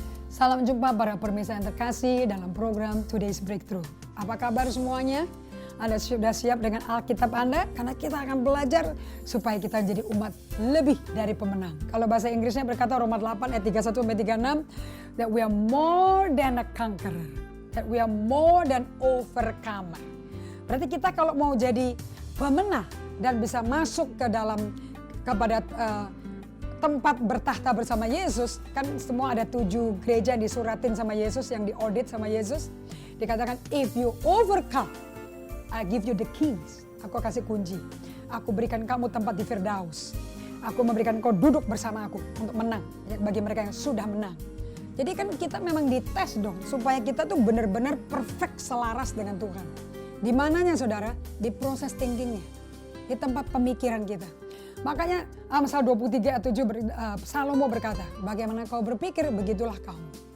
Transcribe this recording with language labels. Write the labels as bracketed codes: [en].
[id] Salam jumpa para pemirsa yang terkasih dalam program Today's Breakthrough. Apa kabar semuanya? Anda sudah siap dengan Alkitab Anda? Karena kita akan belajar supaya kita jadi umat lebih dari pemenang. Kalau bahasa Inggrisnya berkata Roma 8 ayat 31-36, [en] that we are more than a conqueror, that we are more than overcomer. [id] Berarti kita kalau mau jadi pemenang dan bisa masuk ke dalam kepada tempat bertahta bersama Yesus, kan semua ada 7 gereja yang disuratin sama Yesus, yang diaudit sama Yesus. Dikatakan, [en] if you overcome, I give you the keys. [id] Aku kasih kunci. Aku berikan kamu tempat di Firdaus. Aku memberikan kau duduk bersama aku untuk menang. Bagi mereka yang sudah menang. Jadi kan kita memang dites dong, supaya kita tuh benar-benar perfect selaras dengan Tuhan. Di mananya saudara? Di proses thinkingnya. Di tempat pemikiran kita. Makanya Amsal 23 ayat 7 Salomo berkata, bagaimana kau berpikir, begitulah kamu.